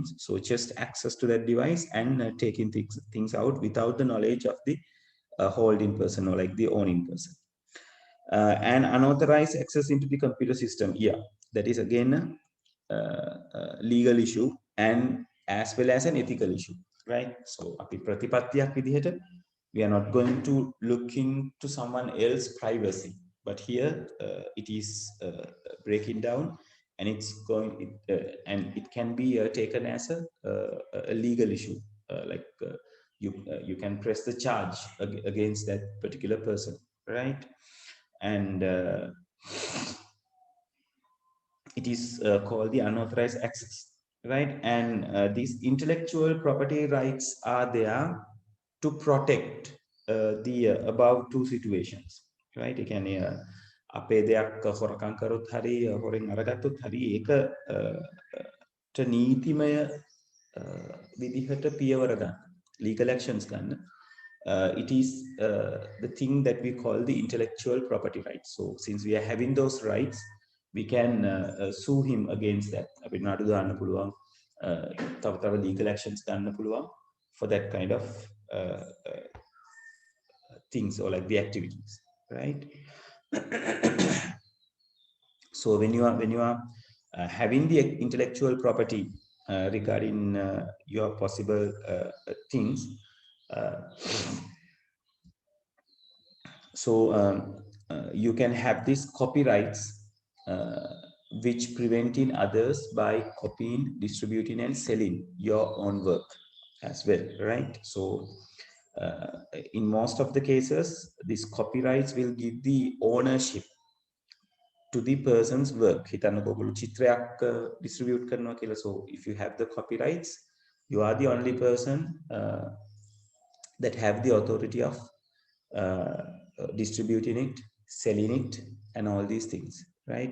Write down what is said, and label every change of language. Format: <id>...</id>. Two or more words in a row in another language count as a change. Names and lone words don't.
<en>So just access to that device and taking things out without the knowledge of the holding person or like the owning person. And unauthorized access into the computer system, yeah, that is again a legal issue and as well as an ethical issue, right? So</en> <si>අපි ප්‍රතිපත්තියක් විදිහට</si> <en>we are not going to look into someone else's privacy, but here it is breaking down and and it can be taken as a legal issue, like you can press the charge against that particular person, right? And it is called the unauthorized access, right? And these intellectual property rights are there to protect the above two situations, right?</en> <si>ඒ කියන්නේ අපේ දෙයක් හොරකම් කරොත් හරි හොරෙන් අරගත්තොත් හරි ඒක නීතිමය විදිහට පියවර ගන්න,</si> <en>legal actions</en> <si>ගන්න.</si> <en>It is the thing that we call the intellectual property rights. So since we are having those rights, we can sue him against that.</en> <si>අපිට නඩු දාන්න පුළුවන්, තව</si> <en>legal actions</en> <si>ගන්න පුළුවන්</si> <en>for that kind of uh, uh, things or like the activities, right? So when you are having the intellectual property regarding your possible things, so you can have these copyrights which preventing others by copying, distributing, and selling your own work as well, right? So in most of the cases, these copyrights will give the ownership to the person's work.</en> <si>හිතන්නකෝ ඔයගොල්ලෝ චිත්‍රයක් distribute කරනවා කියලා.</si> <en>So if you have the copyrights, you are the only person that have the authority of distributing it, selling it, and all these things, right?</en>